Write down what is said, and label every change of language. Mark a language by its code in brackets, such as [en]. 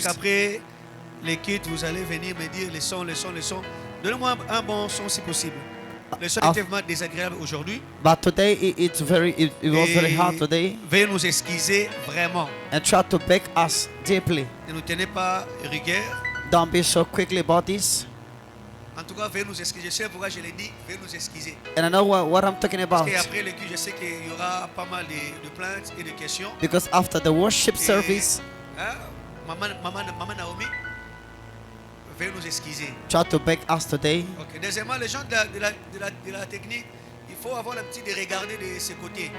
[fr] qu'après les kits, vous allez venir me dire les sons. Donnez-moi un bon son si possible. Les sons étaient vraiment désagréables aujourd'hui. [en] But today it was very hard today. [fr] Veuillez nous excuser vraiment. [en] And try to beg us deeply. [fr] Ne nous tenez pas rigueur. [en] Don't be so quickly about this. [fr] En tout cas, veuillez nous excuser. Je sais pourquoi je l'ai dit. Veuillez nous excuser. [en] And I know what I'm talking [fr] Parce [en] about. [fr] qu'après le culte, je sais qu'il y aura pas mal de plaintes et de questions. [en] Because after the worship service, [fr] Hein, Maman Naomi, veuillez nous excuser. [en] try to beg us today. Ok. [fr] Deuxièmement, les gens de la technique, il faut avoir l'habitude de regarder de ces côtés.